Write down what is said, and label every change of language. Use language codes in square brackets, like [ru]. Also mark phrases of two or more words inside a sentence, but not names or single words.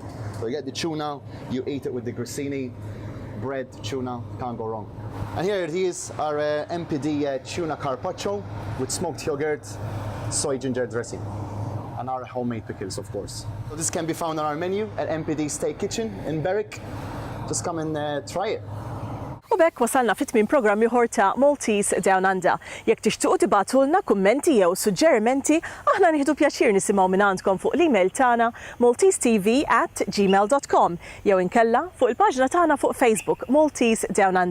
[en] So you get the tuna, you eat it with the grissini, bread, tuna, can't go wrong. And here it is, our MPD Tuna Carpacchio with smoked yogurt, soy ginger dressing, and our homemade pickles, of course. So this can be found on our menu at MPD Steak Kitchen in Berwick. Just come and try it. [mt] U bekk wasalna fit-tmiem programm ieħor ta' Maltese DownUnder. Jekk tixtiequ tibatulna kummenti jew suġġerimenti, aħna nieħdu pjaċir nisimgħu minn għandkom fuq l-email tagħna maltesetv@gmail.com jew inkella fuq il-paġna tagħna fuq Facebook Maltese DownUnder.